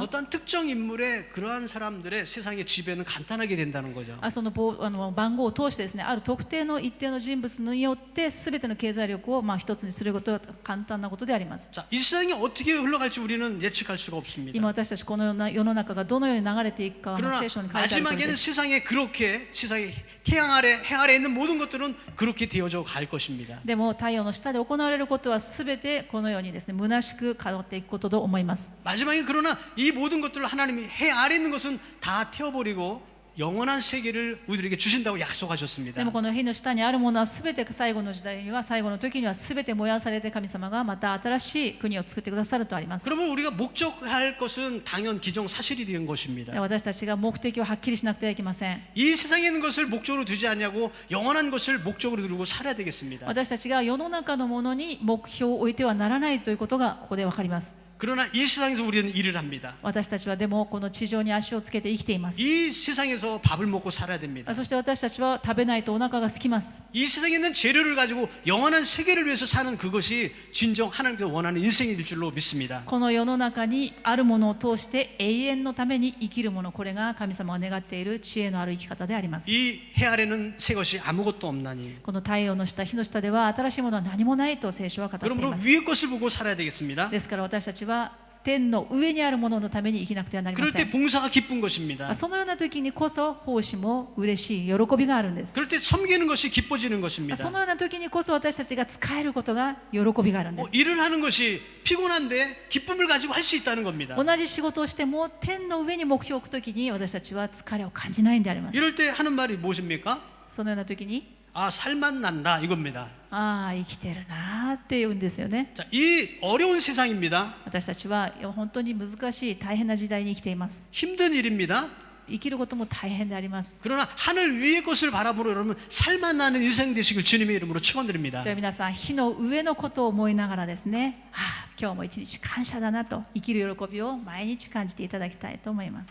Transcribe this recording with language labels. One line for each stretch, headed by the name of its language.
Korean: 어떤 특정 인물의 그러한 사람들의 세상의 지배는 간단하게 된다는 거죠.
Japanese: その番号を通してですねある特定の一定の人物によってすべての経済力を一つにすることは簡単なことであります。
Korean: 자, 이 세상이 어떻게 흘러갈지 우리는 예측할 수가
Japanese: 今
Korean: 없습니다.
Japanese: 私たちこのような世の中がどのように流れていくかは
Korean: 그러나
Japanese: 聖書に書いてある通りで
Korean: 마지막에는
Japanese: す。
Korean: 세상에 그렇게 세상의 태양 아래 해 아래 있는 모든 것들은 그렇게 되어져 갈 것입니다.
Japanese: でも太陽の下で行われることはすべてこのようにですね虚しく変わっていくことと思います。
Korean: 마지막에 그러나 이 모든 것들을 하나님이 해 아래 있는 것은 다 태워버리고 영원한 세계를 우리에게 주신다고 약속하셨습니다.
Japanese: でもこの火の下にあるものはすべて最後の時代には最後の時にはすべて燃やされて神様がまた新しい国を作ってくださるとあります。
Korean: 그러면 우리가 목적할 것은 당연 기정 사실이 된 것입니다.
Japanese: 私たちが目的をはっきりしなくてはいけません。
Korean: 이 세상에 있는 것을 목적으로 두지 않냐고 영원한 것을 목적으로 두고 살아야 되겠습니다.
Japanese: 私たちが世の中のものに目標を置いてはならないということがここでわかります。
Korean: 그러나 이 세상에서 우리는 일을 합니다.
Japanese: 私たちはでもこの地上に足をつけて生きています。
Korean: 이 세상에서 밥을 먹고 살아야 됩니다.
Japanese: そして私たちは食べないとお腹が空きます。
Korean: 이 세상에 있는 재료를 가지고 영원한 세계를 위해서 사는 그것이 진정 하나님께서 원하는 인생일 줄로 믿습니다.
Japanese: この世の中にあるものを通して永遠のために生きるもの、これが神様が願っている知恵のある生き方であります。
Korean: 이 해 아래는 새 것이 아무것도 없나니
Japanese: この太陽の下、火の下では新しいものは何もないと聖書は語ってい
Korean: 그러므로
Japanese: ます。
Korean: 위의 것을 보고 살아야 되겠습니다.
Japanese: ですから私たちは天の上にあるもののために生きなくてはなりま
Korean: 그럴
Japanese: せ
Korean: 때
Japanese: ん。
Korean: 봉사가 기쁜 것입니다.
Japanese: そのような時にこそ奉仕も嬉しい喜びがあるんです。
Korean: 그럴 때 섬기는 것이 기뻐지는
Japanese: そ
Korean: 것입니다.
Japanese: のような時にこそ私たちが使えることが喜びがあるんです。
Korean: 일을 하는 것이 피곤한데 기쁨을 가지고 할 수 있다는 겁니다.
Japanese: 同じ仕事をしても天の上に目標を置く時に私たちは疲れを感じないんであります。
Korean: 이럴 때 하는 말이 무엇입니까?
Japanese: そのような時に
Korean: 아, 살만 난다 이겁니다.
Japanese: ああ生きてるなーって言うんですよね。
Korean: 자, 이 어려운 세상입니다.
Japanese: 私たちは本当に難しい大変な時代に生きています。
Korean: 힘든 일입니다.
Japanese: 生きることも大変であります。
Korean: 그러나 하늘 위의 것을 바라보러 여러분 살만 나는 인생 되시길 주님의 이름으로 축원드립니다.
Japanese: では皆さん火の上のことを思いながらですね、ああ今日も一日感謝だなと生きる喜びを毎日感じていただきたいと思います。